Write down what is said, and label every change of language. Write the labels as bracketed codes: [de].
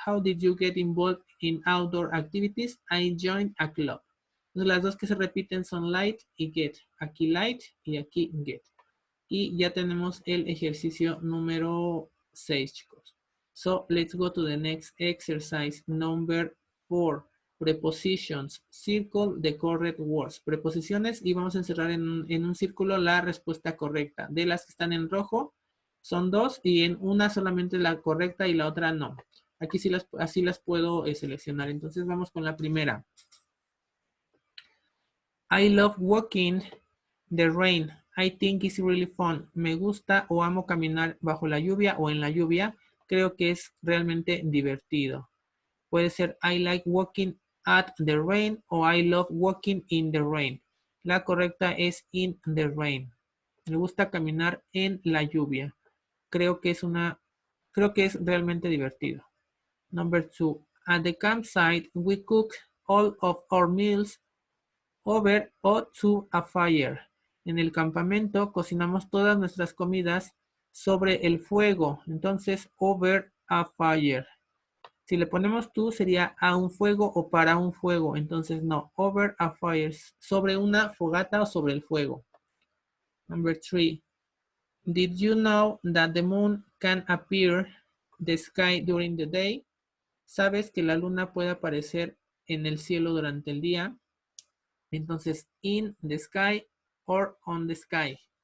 [en] How did you get involved in outdoor activities? I joined a club. [es] Entonces, las dos que se repiten son light y get. Aquí light y aquí get. Y ya tenemos el ejercicio número 6, chicos. [en] So, let's go to the next exercise, number 4. Prepositions. Circle the correct words. [es] Preposiciones y vamos a encerrar en un círculo la respuesta correcta. De las que están en rojo, son 2 y en una solamente la correcta y la otra no. Aquí sí así las puedo seleccionar. Entonces vamos con la primera. [en] I love walking the rain. I think it's really fun. [es] Me gusta o amo caminar bajo la lluvia o en la lluvia. Creo que es realmente divertido. Puede ser [en] I like walking at the rain o I love walking in the rain. [es] La correcta es [en] in the rain. [es] Me gusta caminar en la lluvia. Creo que es realmente divertido. [en] Number 2. At the campsite, we cook all of our meals over or to a fire. [es] En el campamento cocinamos todas nuestras comidas sobre el fuego. Entonces, [en] over a fire. [es] Si le ponemos to sería a un fuego o para un fuego. Entonces, no. [en] Over a fire. [es] Sobre una fogata o sobre el fuego. [en] Number 3. Did you know that the moon can appear the sky during the day? [es] ¿Sabes que la luna puede aparecer en el cielo durante el día? [en] Entonces, in the sky or on the sky.